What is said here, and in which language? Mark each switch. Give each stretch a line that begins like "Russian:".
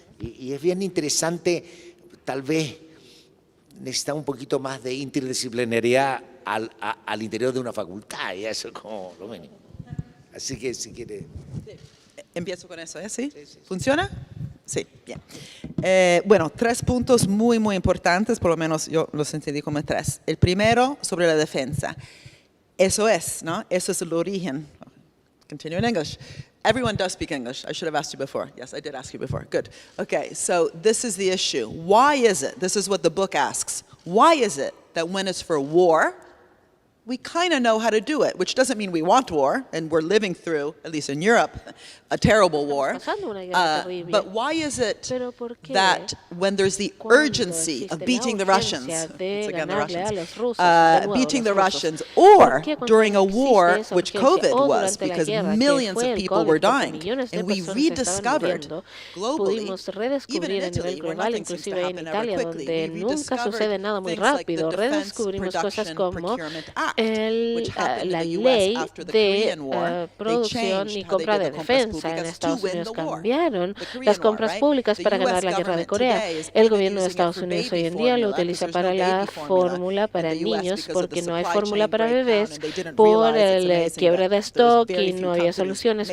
Spanish: Y es bien interesante, tal vez necesitamos un poquito más de interdisciplinariedad al interior de una facultad, y eso es como lo mínimo. Así que si quiere... Empiezo con eso, ¿sí? Sí. ¿Funciona? Sí, bien. Bueno, 3 puntos muy, muy importantes, por lo menos yo los entendí como 3. El primero, sobre la defensa. Eso es, ¿no? Eso es el origen.
English: Continue in English. Everyone does speak English. I should have asked you before. Yes, I did ask you before. Good. Okay, so this is the issue. Why is it, this is what the book asks, why is it that when it's for war, we kind of know how to do it, which doesn't mean we want war, and we're living through, at least in Europe, a terrible war. But why is it that when there's the urgency of beating the Russians, it's again the Russians, beating the Russians, or during a war, which COVID was, because millions of people were dying, and we rediscovered globally, even in Italy, where nothing seems to happen ever quickly, we rediscovered things like the Defense Production Procurement Act,
Spanish: la ley de producción y compra de defensa en Estados Unidos cambiaron las compras públicas para ganar la guerra de Corea. El gobierno de Estados Unidos hoy en día lo utiliza para la fórmula para niños porque no hay fórmula para bebés por el quiebre de stock y no había soluciones.